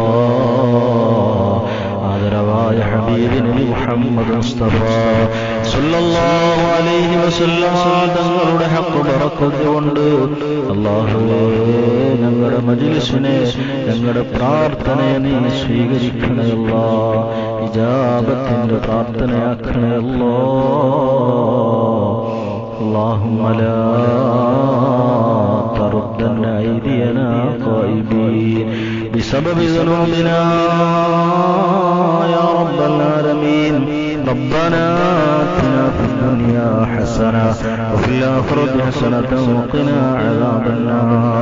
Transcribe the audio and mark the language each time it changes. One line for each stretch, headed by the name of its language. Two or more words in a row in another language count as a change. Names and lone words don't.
Malayalam: ആദരവായ ഹബീബ് നബി മുഹമ്മദ് മുസ്തഫ
Arabic: صلى الله عليه وسلم
Malayalam: തങ്ങളുടെ ഹഖ് ബറക്കത്ത് കൊണ്ട് അല്ലാഹുവേ, ഞങ്ങളുടെ മജ്‌ലിസിനെ, ഞങ്ങളുടെ പ്രാർത്ഥനയെ നീ സ്വീകരിക്കണേ അല്ലാ. ഇജാബത്തിന്റെ പ്രാർത്ഥനയാക്കണേ അല്ലാ.
Arabic: اللهم لا تردن أيدينا خائبين بسبب ذنوبنا يا رب العالمين. ربنا آتنا في الدنيا حسنة وفي الآخرة حسنة وقنا عذاب النار.